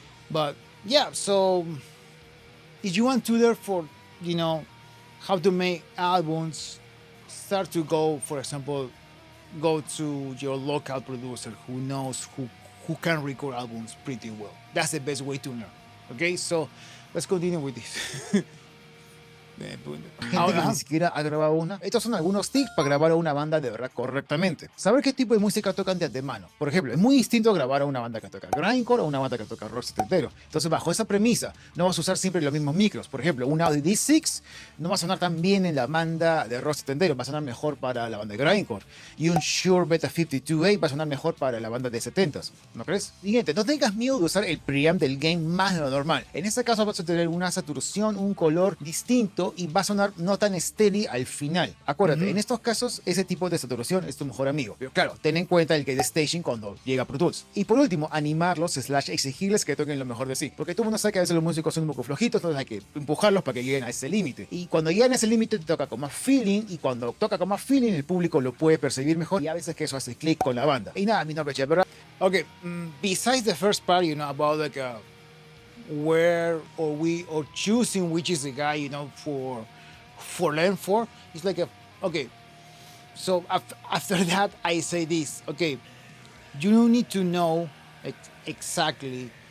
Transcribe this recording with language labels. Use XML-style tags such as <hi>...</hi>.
<en>But yeah, so if you want to learn for, how to make albums, start to go, for example, go to your local producer who knows who can record albums pretty well. That's the best way to learn. Okay, so let's continue with this.</en> <es>Gente que ni siquiera ha grabado una. Estos son algunos tips para grabar a una banda de verdad correctamente. Saber qué tipo de música tocan de antemano. Por ejemplo, es muy distinto grabar a una banda que toca grindcore o una banda que toca rock setentero. Entonces, bajo esa premisa, no vas a usar siempre los mismos micros. Por ejemplo, un Audi D6 no va a sonar tan bien en la banda de rock setentero, va a sonar mejor para la banda de grindcore. Y un Shure Beta 52A va a sonar mejor para la banda de 70s. ¿No crees? Siguiente, no tengas miedo de usar el preamp del game más de lo normal. En este caso vas a tener una saturación, un color distinto y va a sonar no tan estéril al final. Acuérdate, en estos casos ese tipo de saturación es tu mejor amigo. Pero claro, ten en cuenta el gate staging cuando llega a Pro Tools. Y por último, animarlos / exigirles que toquen lo mejor de sí. Porque todo el mundo sabe que a veces los músicos son un poco flojitos, entonces hay que empujarlos para que lleguen a ese límite. Y cuando llegan a ese límite te toca con más feeling y cuando toca con más feeling el público lo puede percibir mejor y a veces que eso hace clic con la banda. Y nada, mi nombre es Jeff, ¿verdad?</es> <en>Okay, besides the first part, about like where or choosing which is the guy, for learn for, it's like okay, so after that I say this, okay, you need to know exactly</en>